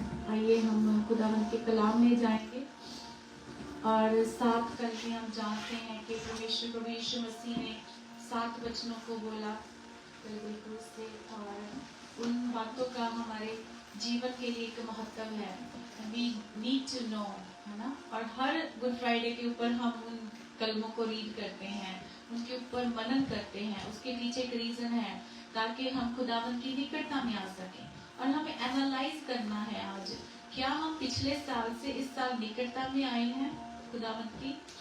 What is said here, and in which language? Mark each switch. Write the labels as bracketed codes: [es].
[hi] आइए हम खुदावंद के कलाम में जाएंगे और 7 कलमे हम जानते हैं कि परमेश्वर प्रभु यीशु मसीह ने 7 वचनों को बोला कलवरी क्रूस से, और उन बातों का हमारे जीवन के लिए एक महत्व है। [en] We need to know, [hi] है ना। और हर गुड फ्राइडे के ऊपर हम उन कलमों को रीड करते हैं, उनके ऊपर मनन करते हैं। उसके पीछे एक रीजन है ताकि हम खुदावंद की निकटता में आ सकें। और हमें एनालाइज करना है आज, क्या हम पिछले साल से इस साल निकटता में आए हैं खुदावंद की?